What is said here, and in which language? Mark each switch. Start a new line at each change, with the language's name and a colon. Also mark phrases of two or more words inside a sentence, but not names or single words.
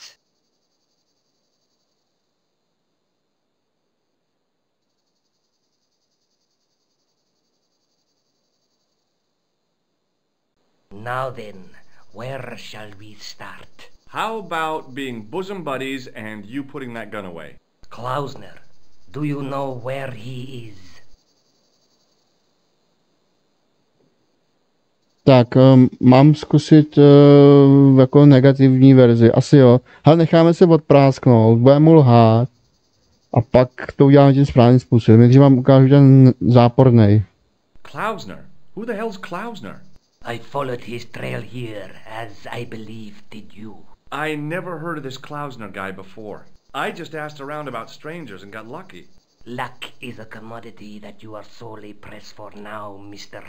English: Now then, where shall we start? How about being bosom buddies and you putting that gun away? Klausner, do you know where he is?
Czech: Tak, mám zkusit jako negativní verzi. Asi jo. Ale necháme se odprásknout, budeme mu lhát. A pak to uděláme tím správným způsobem. Nejdřív vám ukážu ten zápornej.
English: Klausner? Who the hell's Klausner? I followed his trail here, as I believe did you. I never heard of this Klausner guy before. I just asked around about strangers and got lucky. Luck is a commodity that you are sorely pressed for now, Mr.